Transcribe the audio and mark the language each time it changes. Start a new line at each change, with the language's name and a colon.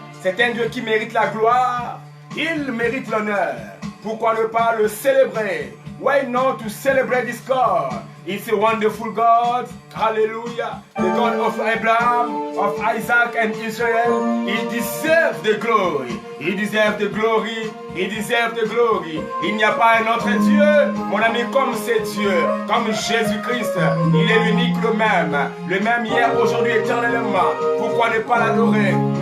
French: C'est un Dieu qui mérite la gloire. Il mérite l'honneur. Pourquoi ne pas le célébrer?
English: Why not to celebrate this God? It's a wonderful God. Hallelujah. The God of Abraham, of Isaac and Israel. He deserves the glory. He deserves the glory. He deserves the glory.
French: Il n'y a pas un autre Dieu, mon ami, comme c'est Dieu, comme Jésus-Christ. Il est l'unique, le même hier, aujourd'hui, éternellement. Pourquoi ne pas l'adorer?